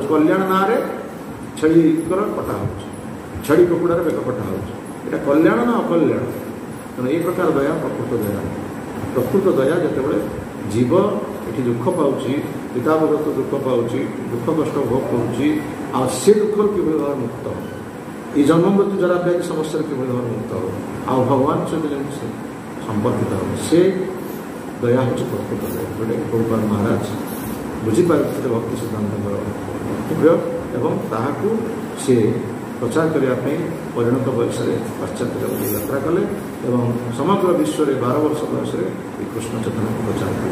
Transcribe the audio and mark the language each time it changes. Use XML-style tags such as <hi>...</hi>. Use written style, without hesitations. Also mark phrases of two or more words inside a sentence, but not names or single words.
<or>କଲ୍ୟାଣ ନାଁରେ ଛେଳିଙ୍କର କଟା ହେଉଛି, ଛେଳି କୁକୁଡ଼ାର ବେକ କଟା ହେଉଛି। ଏଇଟା କଲ୍ୟାଣ ନା ଅକଲ୍ୟାଣ? ତେଣୁ ଏହି ପ୍ରକାର ଦୟା ପ୍ରକୃତ ଦୟା। ପ୍ରକୃତ ଦୟା ଯେତେବେଳେ ଜୀବ ଏଠି ଦୁଃଖ ପାଉଛି, ପିତାବଗତ ଦୁଃଖ ପାଉଛି, ଦୁଃଖ କଷ୍ଟ ଭୋଗ କରୁଛି, ଆଉ ସେ ଦୁଃଖରୁ କିଭଳି ଭାବରେ ମୁକ୍ତ ହେବ,</or> <bn>এই জন্ম মৃত্যু যারা ব্যাধি সমস্যার কিভাবে ভাবে মুক্ত হবে,</bn> <or>ଆଉ ଭଗବାନ ସହିତ ଯେମିତି ସେ ସମ୍ପର୍କିତ ହେବ, ସେ ଦୟା ହେଉଛି ପ୍ରକୃତ ଦୟା। ଯେଉଁଟାକି ପ୍ରଭୁପାଦ ମହାରାଜ ବୁଝିପାରିଥିଲେ ଭକ୍ତି ସିଦ୍ଧାନ୍ତଙ୍କର କର୍ତ୍ତବ୍ୟ, ଏବଂ ତାହାକୁ ସେ ପ୍ରଚାର କରିବା ପାଇଁ ପରିଣତ ବୟସରେ ପାଶ୍ଚାତ୍ୟ ଜଗତରେ ଯାତ୍ରା କଲେ ଏବଂ ସମଗ୍ର ବିଶ୍ୱରେ 12 ବର୍ଷ ବୟସରେ ଏ କୃଷ୍ଣ ଚେତନାକୁ ପ୍ରଚାର କଲେ।</or>